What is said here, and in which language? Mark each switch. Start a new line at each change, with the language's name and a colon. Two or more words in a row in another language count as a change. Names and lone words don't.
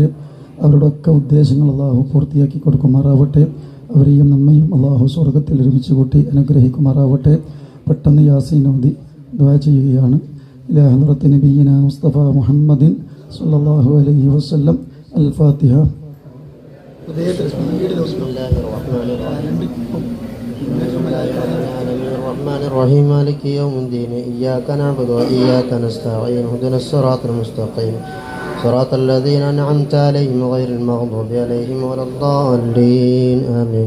Malayalam: അവരുടെയൊക്കെ ഉദ്ദേശങ്ങൾ അള്ളാഹു പൂർത്തിയാക്കി കൊടുക്കുമാറാവട്ടെ. അവരെയും നമ്മയും അള്ളാഹു സ്വർഗത്തിൽ ഒരുമിച്ച് കൂട്ടി അനുഗ്രഹിക്കുമാറാവട്ടെ. പെട്ടെന്ന് യാസീൻ ഓതി ദുആ ചെയ്യുകയാണ്.
Arabic: إلى حضرة نبينا مصطفى محمد صلى الله عليه وسلم. الفاتحة. الرحمن الرحيم مالك يوم الدين إياك نعبد وإياك نستعين اهدنا الصراط المستقيم صراط الذين أنعمت عليهم غير المغضوب عليهم ولا الضالين آمين.